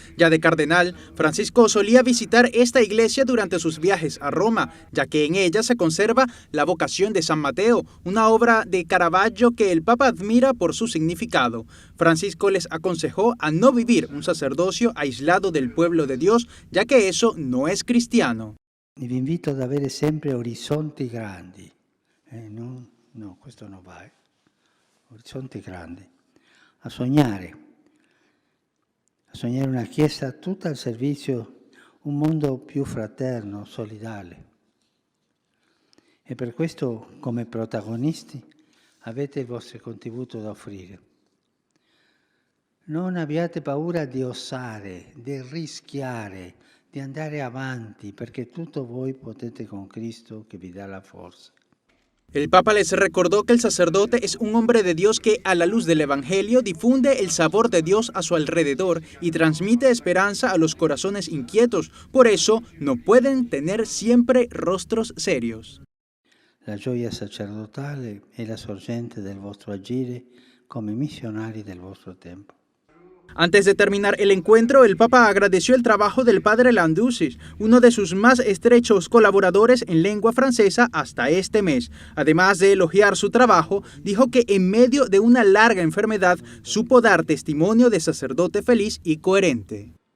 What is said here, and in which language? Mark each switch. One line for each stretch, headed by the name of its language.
Spanish: Ya de cardenal, Francisco solía visitar esta iglesia durante sus viajes a Roma, ya que en ella se conserva la vocación de San Mateo, una obra de Caravaggio que el Papa admira por su significado. Francisco les aconsejó a no vivir un sacerdocio aislado del pueblo de Dios, ya que eso no es cristiano.
Italian: Vi invito ad avere sempre orizzonti grandi. No, questo non va. Orizzonti grandi. A sognare una Chiesa tutta al servizio, un mondo più fraterno, solidale. E per questo, come protagonisti, avete il vostro contributo da offrire. Non abbiate paura di osare, di rischiare, di andare avanti, perché tutto voi potete con Cristo che vi dà la forza.
Spanish: El Papa les recordó que el sacerdote es un hombre de Dios que, a la luz del Evangelio, difunde el sabor de Dios a su alrededor y transmite esperanza a los corazones inquietos. Por eso, no pueden tener siempre rostros serios.
Italian: La gioia sacerdotale è la sorgente del vostro agire come missionari del vostro tempo.
Spanish: Antes de terminar el encuentro, el Papa agradeció el trabajo del padre Landousis, uno de sus más estrechos colaboradores en lengua francesa hasta este mes. Además de elogiar su trabajo, dijo que en medio de una larga enfermedad supo dar testimonio de sacerdote feliz y coherente.